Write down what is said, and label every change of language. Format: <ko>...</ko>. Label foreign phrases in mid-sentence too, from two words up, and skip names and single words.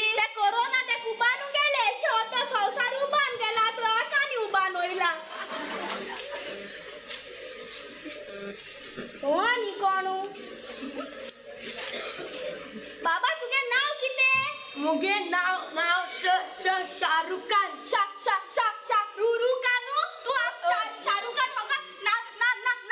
<kok>ते कोरोना ते कुबान गेले होतो संवसार उबान गेला तो आकानी उबान वयला हो आनी कोणू बाबा तुगे नाव कितें मुगे नाव शाहरुख खान</kok> <hi>शाहरुख खान तू शाहरुख खान होगा</hi>